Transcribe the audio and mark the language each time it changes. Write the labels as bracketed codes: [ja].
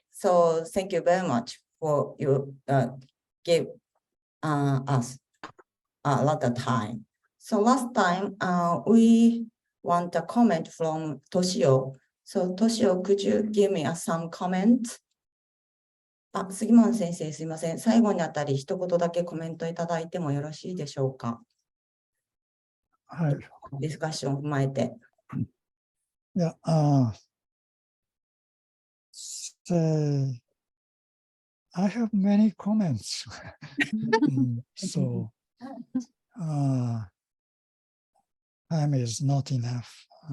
[en] So thank you very much for you give us a lot of time. So last time we want a comment from Toshio. So Toshio, could you give me some comments? [ja] 杉本先生、すいません。最後にあたり一言だけコメントいただいてもよろしいでしょうか。はい。ディスカッションを踏まえて。 [en] いや、say, I have many comments. So, time is not enough.